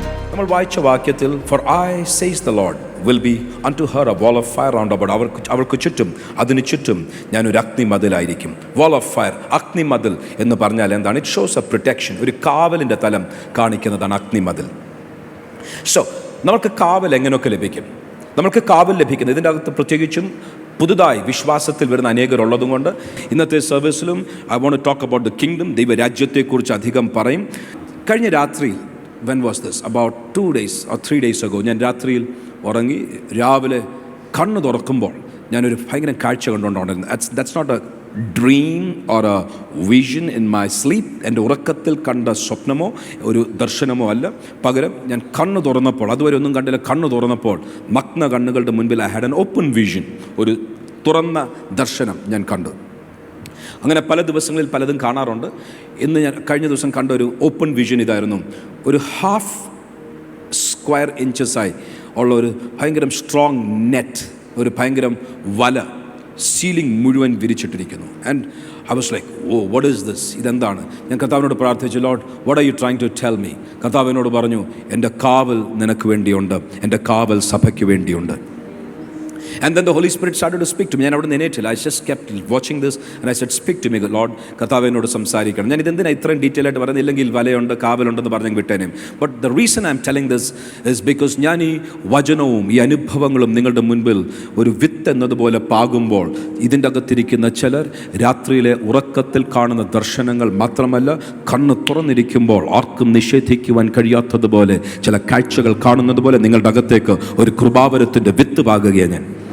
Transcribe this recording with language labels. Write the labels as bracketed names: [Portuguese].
[Malayalam] നമ്മൾ വായിച്ച വാക്യത്തിൽ [English] for I says the Lord will be unto her a wall of fire round about, [Malayalam] അവൾക്ക് ചുറ്റും അതിന് ചുറ്റും ഞാനൊരു അഗ്നിമതിലായിരിക്കും. [English] wall of fire, [Malayalam] അഗ്നിമതിൽ എന്ന് പറഞ്ഞാൽ എന്താണ്? [English] it shows a protection, [Malayalam] ഒരു കാവലിൻ്റെ തലം കാണിക്കുന്നതാണ് അഗ്നിമതിൽ. സോ നമുക്ക് കാവൽ എങ്ങനെയൊക്കെ ലഭിക്കും? നമുക്ക് കാവൽ ലഭിക്കുന്നത് ഇതിൻ്റെ അകത്ത് പ്രത്യേകിച്ചും പുതുതായി വിശ്വാസത്തിൽ വരുന്ന അനേകരുള്ളതും കൊണ്ട് ഇന്നത്തെ സർവീസിലും [English] I want to talk about the kingdom, [Malayalam] ദൈവരാജ്യത്തെക്കുറിച്ച് അധികം പറയും. കഴിഞ്ഞ രാത്രി, [English] when was this? About 2 days or 3 days ago, [Malayalam] ഞാൻ രാത്രിയിൽ ഉറങ്ങി രാവിലെ കണ്ണ് തുറക്കുമ്പോൾ ഞാനൊരു ഭയങ്കര കാഴ്ച കണ്ടുകൊണ്ടിരുന്നു. [English] That's not a dream or a vision in my sleep. [Malayalam] എൻ്റെ ഉറക്കത്തിൽ കണ്ട സ്വപ്നമോ ഒരു ദർശനമോ അല്ല, പകരം ഞാൻ കണ്ണ് തുറന്നപ്പോൾ, അതുവരെ ഒന്നും കണ്ടില്ല, കണ്ണ് തുറന്നപ്പോൾ നഗ്ന കണ്ണുകളുടെ മുൻപിൽ [English] I had an open vision, [Malayalam] ഒരു തുറന്ന ദർശനം ഞാൻ കണ്ടു. അങ്ങനെ പല ദിവസങ്ങളിൽ പലതും കാണാറുണ്ട്. ഇന്ന് ഞാൻ കഴിഞ്ഞ ദിവസം കണ്ട ഒരു ഓപ്പൺ വിഷൻ ഇതായിരുന്നു. ഒരു 1/2 സ്ക്വയർ ഇഞ്ചസായി ഉള്ള ഒരു ഭയങ്കര സ്ട്രോങ് നെറ്റ്, ഒരു ഭയങ്കര വല സീലിംഗ് മുഴുവൻ വിരിച്ചിട്ടിരിക്കുന്നു. [English] And I was like, oh what is this? [Malayalam] ഇതെന്താണ്? ഞാൻ കർത്താവിനോട് പ്രാർത്ഥിച്ചു, [English] Lord what are you trying to tell me? [Malayalam] കർത്താവിനോട് പറഞ്ഞു, എൻ്റെ കാവൽ നിനക്ക് വേണ്ടിയുണ്ട്, എൻ്റെ കാവൽ സഭയ്ക്ക് വേണ്ടിയുണ്ട്. [English] And then the Holy Spirit started to speak to me. [Malayalam] ഞാൻ അവിടെ നിന്നേറ്റില്ല. [English] I just kept watching this and I said, speak to me Lord. [Malayalam] കർത്താവിനോട് സംസാരിക്കണം. ഞാൻ ഇതെന്തിനാ ഇത്രയും ഡീറ്റെയിൽ ആയിട്ട് പറയുന്നത്? ഇല്ലെങ്കിൽ വലയുണ്ട്, കാവലുണ്ടെന്ന് പറഞ്ഞ് വിട്ടേനേം. [English] but the reason I'm telling this is because [Malayalam] ഞാൻ ഈ വചനവും ഈ അനുഭവങ്ങളും നിങ്ങളുടെ മുൻപിൽ ഒരു വിത്ത് എന്നതുപോലെ പാകുമ്പോൾ ഇതിൻ്റെ അകത്തിരിക്കുന്ന ചിലർ രാത്രിയിലെ ഉറക്കത്തിൽ കാണുന്ന ദർശനങ്ങൾ മാത്രമല്ല, കണ്ണ് തുറന്നിരിക്കുമ്പോൾ ആർക്കും നിഷേധിക്കുവാൻ കഴിയാത്തതുപോലെ ചില കാഴ്ചകൾ കാണുന്നത് പോലെ നിങ്ങളുടെ അകത്തേക്ക് ഒരു കൃപാവരത്തിൻ്റെ വിത്ത് പാകുകയാണ് ഞാൻ.